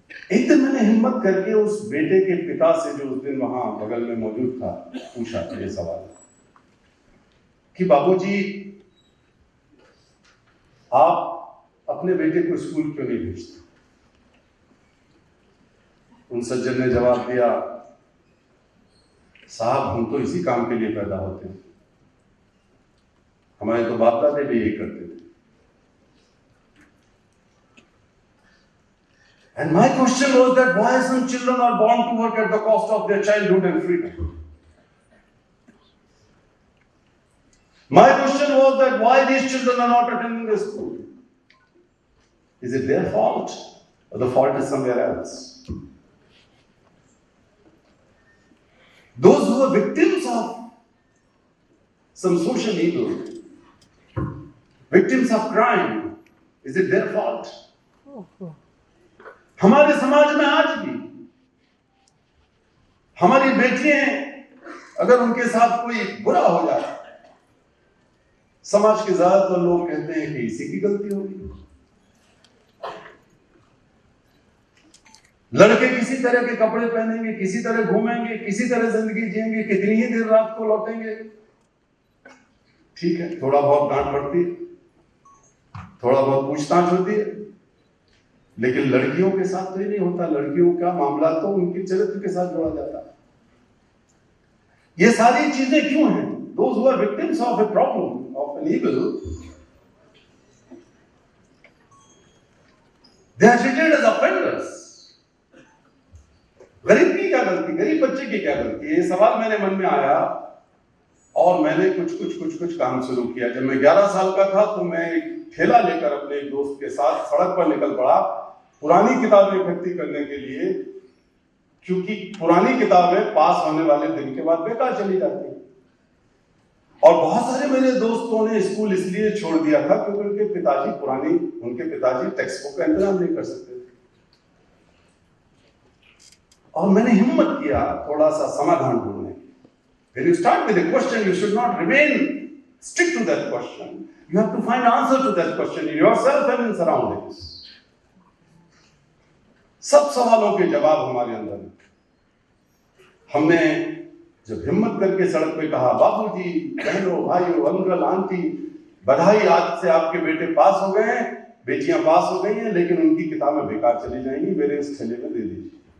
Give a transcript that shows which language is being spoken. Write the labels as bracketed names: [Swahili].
[Hindi] एक दिन मैंने हिम्मत करके उस बेटे के पिता से, जो उस दिन वहां बगल में मौजूद था, पूछा ये सवाल कि बाबूजी, आप अपने बेटे को स्कूल क्यों नहीं भेजते? उन सज्जन ने जवाब दिया, साहब हम तो इसी काम के लिए पैदा होते हैं, हमारे तो बाप दादे भी यही करते थे। [English] And my question was that why some children are born to work at the cost of their childhood and freedom? My question was that why these children are not attending the school? Is it their fault, or the fault is somewhere else? Those who are victims of some social evil, victims of crime, is it their fault? [Hindi] हमारे समाज में आज भी हमारी बेटियां, अगर उनके साथ कोई बुरा हो जाए, समाज के ज्यादातर लोग कहते हैं कि इसी की गलती होगी। लड़के किसी तरह के कपड़े पहनेंगे, किसी तरह घूमेंगे, किसी तरह जिंदगी जिएंगे, कितनी ही देर रात को लौटेंगे। ठीक है, थोड़ा बहुत डांट पड़ती है, थोड़ा बहुत पूछताछ होती है, लेकिन लड़कियों के साथ तो ये नहीं होता। लड़कियों का मामला तो उनके चरित्र के साथ जोड़ा जाता है। ये सारी चीजें क्यों हैं? [English] Those who are victims of a problem, of an evil, they are treated as offenders. [Hindi] गरीब की क्या गलती, गरीब बच्चे की क्या गलती? ये सवाल मेरे मन में आया और मैंने कुछ काम शुरू किया। जब मैं 11 साल का था तो मैं एक ठेला लेकर अपने एक दोस्त के साथ सड़क पर निकल पड़ा पुरानी किताबें इकट्ठी करने के लिए, क्योंकि पुरानी किताबें पास होने वाले दिन के बाद बेकार चली जाती हैं। और बहुत सारे मेरे दोस्तों ने स्कूल इसलिए छोड़ दिया था क्योंकि उनके पिताजी टेक्स्ट बुक का इंतजाम नहीं कर सकते थे। और मैंने हिम्मत किया थोड़ा सा समाधान ढूंढने। [English] When you start with a question, you should not remain strict to that question. You have to find answer to that question in yourself and in surroundings. [Hindi] सब सवालों के जवाब हमारे अंदर हैं। हमने जब हिम्मत करके सड़क पे कहा, बाबूजी, बहनों, भाइयों, अंकल, आंटी, बधाई, आज से आपके बेटे पास हो गए हैं, बेटियां पास हो गई हैं, लेकिन उनकी किताबें बेकार चली जाएंगी, मेरे इस ठेले में दे दीजिए।